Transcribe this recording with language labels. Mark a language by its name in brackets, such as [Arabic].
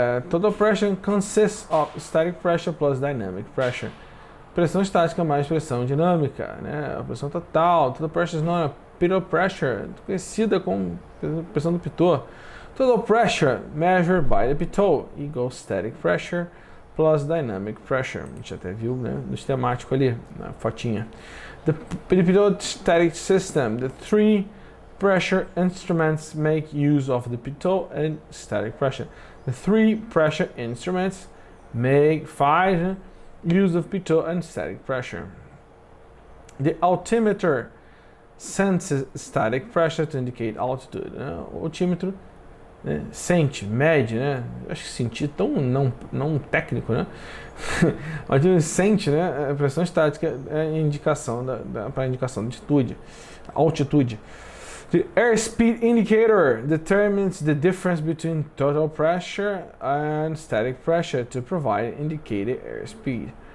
[English] Total pressure consists of static pressure plus dynamic pressure. [Portuguese] Pressão estática mais pressão dinâmica, né? A pressão total, [English] total pressure is known as Pitot pressure, [Portuguese] conhecida como pressão do Pitot. [English] Total pressure measured by the Pitot equals static pressure plus dynamic pressure. [Portuguese] A gente até viu, né, no esquemático ali, na fotinha. [English] The Pitot Static System. The three pressure instruments make use of the Pitot and static pressure. The three pressure instruments faz use of Pitot and static pressure. The altimeter senses static pressure to indicate altitude. [Portuguese] O altímetro, né, sente, mede, né? Acho que sentir tão não técnico, né? O altímetro sente, né? A pressão estática é a indicação para indicação de altitude. [English] The airspeed indicator determines the difference between total pressure and static pressure to provide indicated airspeed.